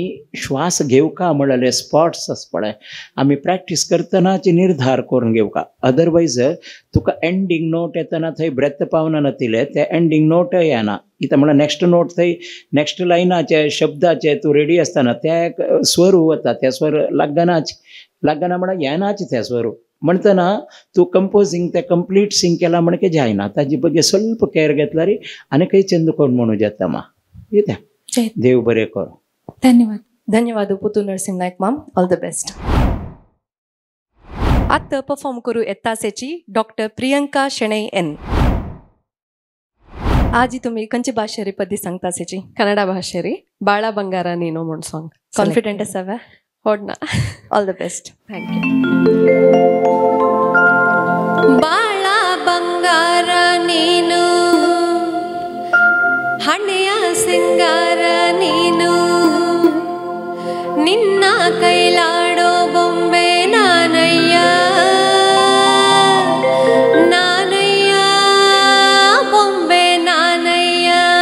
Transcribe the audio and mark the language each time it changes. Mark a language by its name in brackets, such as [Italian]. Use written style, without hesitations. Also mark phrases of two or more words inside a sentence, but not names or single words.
[Konkani] श्वास घेवका म्हणलेले स्पॉट्स आसा पळय आमी प्रॅक्टीस करतनाचे निर्धार करून घेवका अदरवायज तुका [English] ending note [Konkani] येतना थंय ब्रेथ पावना नातिले ते [English] ending note [Konkani] येना कित्याक म्हळ्यार [English] next note [Konkani] थंय नेक्स्ट लायनाचे शब्दाचे तूं रेडी आसतना ते स्वर वता ते स्वर लागना म्हळ्यार येनाचे ते स्वर म्हणटना तूं कंपोजींग ते [English] complete sing [Konkani] केला म्हण के जायना ताजे बगे स्वल्प केअर घेतल्यार आनी खंय छंद कोण म्हणूं येता मा कित्याक देव बरें करूं धन्यवाद धन्यवाद पुत्तूर नरसिंह नायक माम [English] all the best [Konkani] आतां परफॉर्म करूं येतासेची डॉक्टर प्रियंका शेणै एन आज तुमी खंयची भाशेरी पदी सांगतासेची कन्नड भाशे री ಬಾಳ ಬಂಗಾರ ನೀನು म्हण ಸಾಂಗ್ कॉन्फिडेंट आसावा ಹೊಡ್ನ [English] all the best thank you [Kannada] ಬಾಳ ಬಂಗಾರ ನೀನು ಹಣೆಯ ಸಿಂಗಾರ ನೀನು ನಿನ್ನ ಕೈಲಾಡೋ ಬೊಂಬೆ ನಾನಯ್ಯ ನಾನಯ್ಯ ಬೊಂಬೆ ನಾನಯ್ಯ